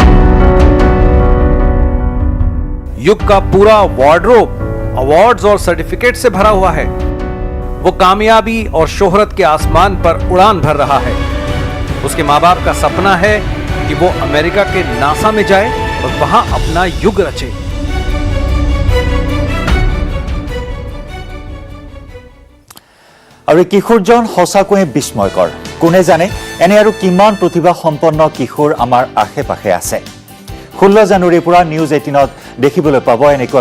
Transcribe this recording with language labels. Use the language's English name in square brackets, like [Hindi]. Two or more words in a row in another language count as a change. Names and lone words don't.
[Hindi] युग का पूरा वार्डरोब अवार्ड्स और सर्टिफिकेट से भरा हुआ है वो कामयाबी और शोहरत के आसमान पर उड़ान भर रहा है उसके माँ बाप का सपना है कि वो अमेरिका के नासा में जाए और वहां अपना युग रचे [Assamese] আৰু কিশোৰজন সঁচাকৈয়ে বিস্ময়কৰ কোনে জানে এনে আৰু কিমান প্ৰতিভা সম্পন্ন কিশোৰ আমাৰ আশে-পাশে আছে 16 জানুৱাৰীৰ পৰা নিউজ 18ত দেখিবলৈ পাব এনেকুৱা